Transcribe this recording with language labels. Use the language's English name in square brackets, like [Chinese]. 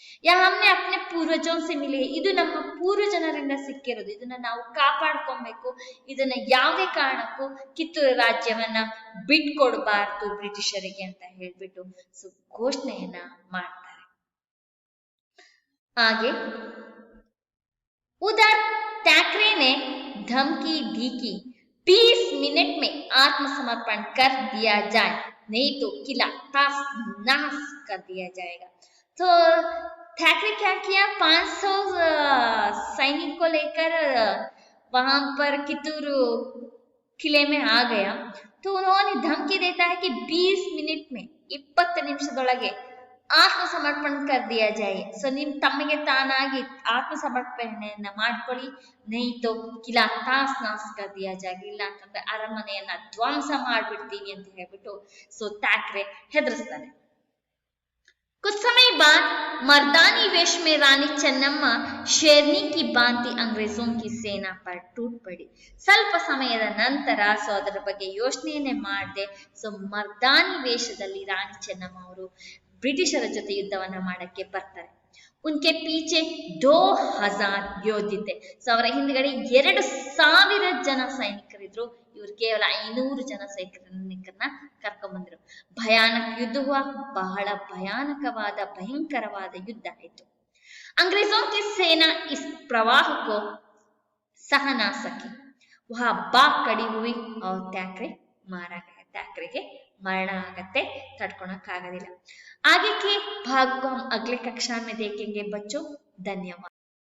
[Hindi] ಯಾ ಹಮ್ನೆ ಅಪ್ನೆ ಪೂರ್ವಜೋं से मिले. [Kannada] ಇದು ನಮ್ಮ ಪೂರ್ವ ಜನರಿಂದ ಸಿಕ್ಕಿರೋದು, ಇದನ್ನ ನಾವು ಕಾಪಾಡ್ಕೊಬೇಕು. ಇದನ್ನ ಯಾವುದೇ ಕಾರಣಕ್ಕೂ ಕಿತ್ತೂರು ರಾಜ್ಯವನ್ನ ಬಿಟ್ಕೊಡ್ಬಾರ್ದು ಬ್ರಿಟಿಷರಿಗೆ ಅಂತ ಹೇಳ್ಬಿಟ್ಟು ಸೊ ಘೋಷಣೆಯನ್ನ ಮಾಡ್ತಾರೆ. [Hindi] ಹಾಗೆ उधर थैक्रे ने धमकी दी कि 20 मिनट में आत्मसमर्पण कर दिया जाए, नहीं तो किला तास नाश कर दिया जाएगा. तो थैक्रे क्या किया, 500 सैनिक को लेकर वहां पर कित्तूर किले में आ गया. तो उन्होंने धमकी देता है कि 20 मिनट में 20 [Kannada] ನಿಮಿಷದೊಳಗೆ [Hindi] ಆತ್ಮಸಮರ್ಪಣ ಕರ್ ದಿಯಾ ಜಾಯೆ. [Kannada] ಸೊ ನಿಮ್ ತಮ್ಮಿಗೆ ತಾನಾಗಿ ಆತ್ಮಸಮರ್ಪಣೆಯನ್ನ ಮಾಡ್ಕೊಳ್ಳಿ, [Hindi] ನೈತೋ ಕಿಲಾ ತಾಸ್ ನಾಸ್ ಕರ್ ದಿಯಾ ಜಾಯೆ, [Kannada] ಇಲ್ಲ ಅಂತಂದ್ರೆ ಅರಮನೆಯನ್ನ ಧ್ವಂಸ ಮಾಡ್ಬಿಡ್ತೀವಿ ಅಂತ ಹೇಳ್ಬಿಟ್ಟು ಸೊ ಥ್ಯಾಕ್ರೆ ಹೆದರಿಸ್ತಾನೆ. [Hindi] कुछ समय बाद मर्दानी वेश में रानी चन्नम्मा शेरनी की भांति अंग्रेजों की सेना पर टूट पड़ी. [Kannada] ಸ್ವಲ್ಪ ಸಮಯದ ನಂತರ ಸೊ ಅದರ ಬಗ್ಗೆ ಯೋಚನೆಯನ್ನೇ ಮಾಡದೆ ಸೊ ಮರ್ದಾನಿ ವೇಷದಲ್ಲಿ ರಾಣಿ ಚೆನ್ನಮ್ಮ ಅವರು ಬ್ರಿಟಿಷರ ಜೊತೆ ಯುದ್ಧವನ್ನ ಮಾಡಕ್ಕೆ ಬರ್ತಾರೆ. [Hindi] ಉನ್ಕೆ ಪೀಚೆ 2000 ಯೋಧಿತೆ. [Kannada] ಸೊ ಅವರ ಹಿಂದ್ಗಡೆ 2000 ಜನ ಸೈನಿಕರಿದ್ದಾರೆ. ಬಂದಿದ್ರು. ಇವ್ರು ಕೇವಲ 500 ಜನ ಸೈನಿಕರನ್ನ ಕರ್ಕೊಂಡ್ ಬಂದ್ರು. ಭಯಾನಕ [Hindi] युद्ध हुआ, [Kannada] ಬಹಳ ಭಯಾನಕವಾದ ಭಯಂಕರವಾದ ಯುದ್ಧ ಆಯಿತು. [Hindi] अंग्रेजों की सेना इस प्रवाह को सह ना सकी, वह भाग खड़ी हुई और थैक्रे मारा गया. [Kannada] ಥ್ಯಾಕ್ರೆಗೆ मरण ಆಗತ್ತೆ, ತಡ್ಕೊಳಕ್ಕಾಗೋದಿಲ್ಲ. [Hindi] आगे के भाग को हम अगले कक्षा में देखेंगे बच्चों. धन्यवाद.